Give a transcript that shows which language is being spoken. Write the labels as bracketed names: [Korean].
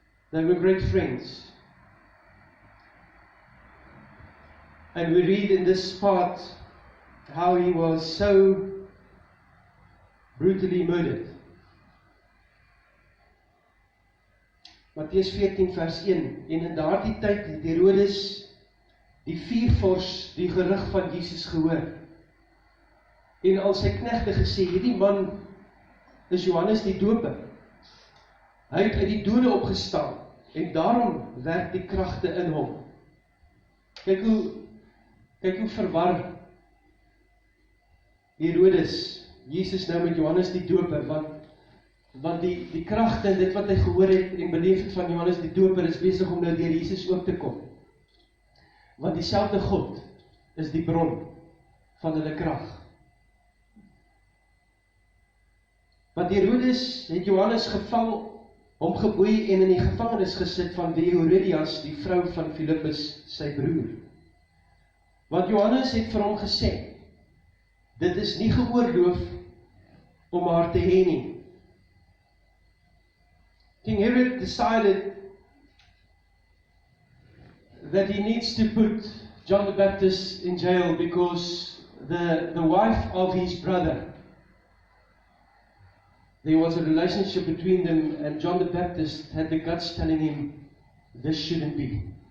[English] They were great friends. And we read in this part how he was so brutally murdered. [Afrikaans] Matteus 14 vers 1. En in daardie tyd het Herodes die viervors die gerig van Jesus gehoor. En al sy knegte gesê, hierdie man is Johannes die Doper. Hy het uit die dode opgestaan en daarom werk die kragte in hom. Kyk hoe verwar Herodes Jesus nou met Johannes die Doper, want die kragte en dit wat hy gehoor het en beleef het van Johannes die Doper is besig om nou deur Jesus ook te kom. Want dieselfde God is die bron van hulle krag. Want Herodes het Johannes gevang, hom geboei en in die gevangenis gesit van Herodias, die vrou van Filippus, sy broer. Want Johannes het vir hom gesê, dit is nie geoorloof om haar te hê nie. [English] King Herod decided that he needs to put John the Baptist in jail because the wife of his brother, there was a relationship between them, and John the Baptist had the guts telling him, this shouldn't be.